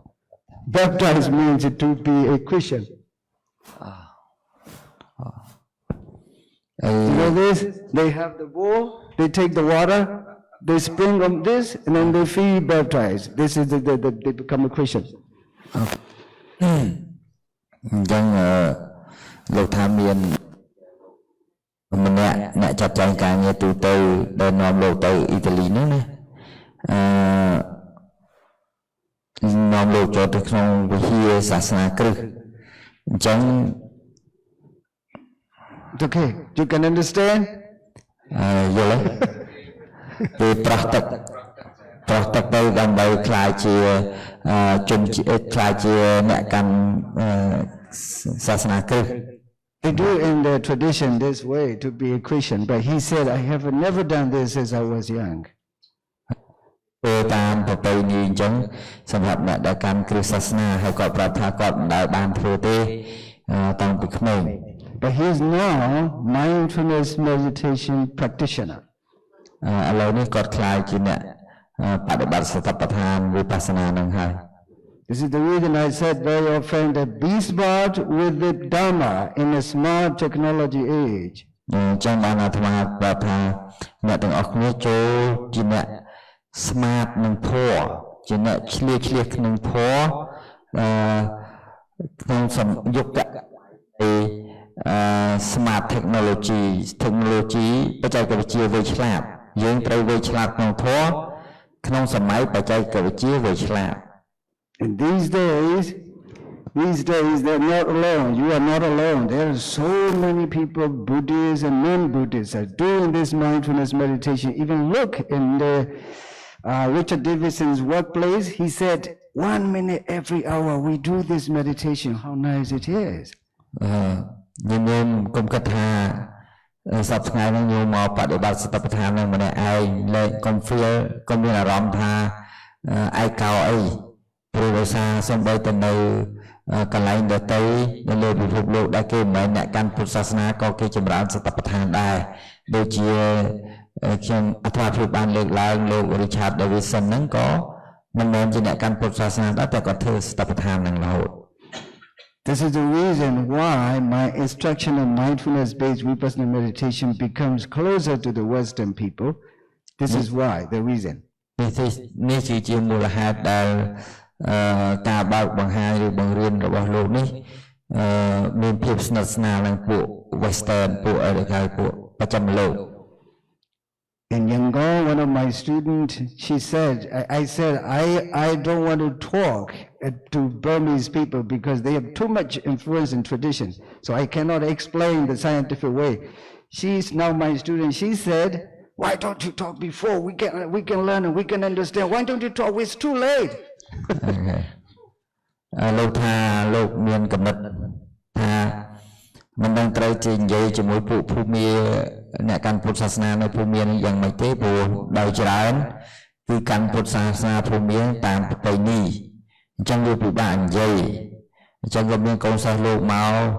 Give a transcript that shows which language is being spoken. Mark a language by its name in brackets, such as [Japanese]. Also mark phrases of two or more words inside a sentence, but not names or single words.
[English] Baptize means to be a Christian. You know this? They have the bowl, they take the water, they spring on this, and then they feel baptized. This is they become a Christian. [Khmer] អញ្ចឹងលោកថាមានម្នាក់អ្នកចាត់ចែងការងារទូទៅដែលនាំលោកទៅអ៊ីតាលីហ្នឹងណានាំលោកចូលទៅក្នុងវិហារសាសនាគ្រិស្តអញ្ចឹង [English] Okay, you can understand? [Khmer] យល់ទេពេលប្រោះទឹកទៅដើម្បីខ្លាយជាជនជាតិខ្លាយជាអ្នកកាន់សាសនាគ្រិស្ត [English] They do in their tradition this way to be a Christian, but he said, I have never done this since I was young. [Khmer] ពេលតាមប្រពៃណីអញ្ចឹងសម្រាប់អ្នកដែលកាន់គ្រិស្តសាសនាហើយគាត់ប្រាប់ថាគាត់មិនដែលបានធ្វើទេតាំងពីក្មេង [English] But he is now mindfulness meditation practitioner. [Khmer] ឥឡូវនេះគាត់ខ្លាយជាអ្នកបដិបត្តិសតិប្បដ្ឋានវិបស្សនានឹងហើយ [English] This is the reason I said very often that be smart with the Dharma in a smart technology age. [Khmer] អញ្ចឹងបានអាត្មាប្រាប់ថាអ្នកទាំងអស់គ្នាចូលជាអ្នក smart នឹងធម៌ជាអ្នកឆ្លៀសក្នុងធម៌ក្នុងយុគ [English] smart technology [Khmer] បច្ចេកវិទ្យាវៃឆ្លាតយើងត្រូវវៃឆ្លាតក្នុងធម៌ក្នុងសម័យបច្ចេកវិទ្យាវៃឆ្លាត [English] And these days they're not alone. You are not alone. There are so many people, Buddhists and non-Buddhists, are doing this mindfulness meditation. Even look in the Richard Davidson's workplace. He said, 1 minute every hour we do this meditation. How nice it is. [Khmer] ញោមគុំគិតថាសប្តាហ៍ថ្ងៃនេះញោមមកបដិបត្តិសតិប្បដ្ឋាននឹងម្នាក់ឯងលេខកុំ feel កុំមានអារម្មណ៍ថាឯកោអីព្រោះដោយសារសំបីទៅនៅកន្លែងដទៃនៅលើពិភពលោកដែលគេមិនមែនអ្នកកាន់ពុទ្ធសាសនាក៏គេចម្រើនសតិប្បដ្ឋានដែរដូចជាខ្ញុំអត្ថាធិប្បាយបានលើកឡើងលោក Richard Davidson ហ្នឹងក៏មិនមែនជាអ្នកកាន់ពុទ្ធសាសនាដែរតែគាត់ធ្វើសតិប្បដ្ឋានហ្នឹងរហូត [English] This is the reason why my instruction on mindfulness-based vipassana meditation becomes closer to the Western people. This is why, the reason. [Khmer] នេះជាមូលហេតុដែលការបើកបង្ហាញឬបង្រៀនរបស់លោកនេះមានភាពស្និទ្ធស្នាលនឹងពួក Western ពួកអរិយពួកបច្ចឹមលោក [English] In Yangon, one of my students, she said, I said, I don't want to talk to Burmese people because they have too much influence in tradition. So I cannot explain the scientific way. She's now my student. She said, why don't you talk before? We can learn and we can understand. Why don't you talk? It's too late. Okay. [Khmer] លោកថាលោកមានកំណត់ថាមិនដឹងត្រូវជានិយាយជាមួយពួកភូមិអ្នកកាន់ពុទ្ធសាសនានៅភូមិនេះយ៉ាងម៉េចទេព្រោះដោយច្រើនគឺកាន់ពុទ្ធសាសនាភូមិតាមប្រពៃណីអញ្ចឹងវាពិបាកនិយាយអញ្ចឹងក៏មានកូនសិស្សលោកមក